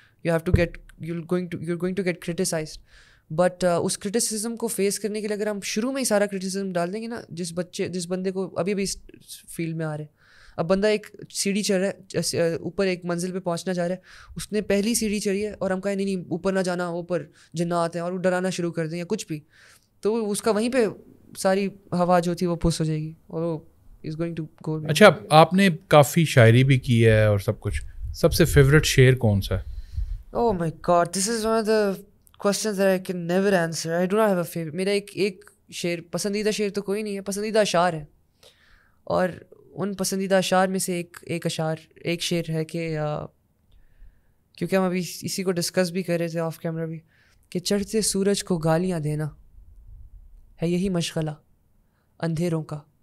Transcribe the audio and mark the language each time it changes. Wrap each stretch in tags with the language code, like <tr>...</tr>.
<en>You have to get you going to get criticized.</en> <ur>But اس criticism کو face کرنے کے لیے اگر ہم شروع میں ہی سارا کرٹیسزم ڈال دیں گے نا, جس بندے کو ابھی اس فیلڈ میں آ رہے ہیں, اب بندہ ایک سیڑھی چڑھ رہا ہے, اوپر ایک منزل پہ پہنچنا چاہ رہا ہے, اس نے پہلی سیڑھی چڑھی ہے اور ہم کہیں نہیں اوپر نہ جانا, اوپر جنات ہیں, اور وہ ڈرانا شروع کر دیں یا کچھ بھی, تو اس کا وہیں پہ ساری ہوا جو تھی وہ پھس ہو جائے گی اور وہ</ur> <en>Is going to go.</en> <ur>اچھا, آپ نے کافی شاعری بھی کی ہے اور سب کچھ, سب سے فیوریٹ شعر کون سا ہے؟</ur> <en>Oh my God, this is one of the questions that I can never answer. I do not have a favorite.</en> <ur>میرا ایک شعر, پسندیدہ شعر تو کوئی نہیں ہے, پسندیدہ اشعار ہے, اور ان پسندیدہ اشعار میں سے ایک شعر ہے کہ کیونکہ ہم ابھی اسی کو ڈسکس بھی کر رہے تھے آف کیمرہ بھی, کہ چڑھتے سورج کو گالیاں دینا ہے یہی مشغلہ اندھیروں کا.</ur>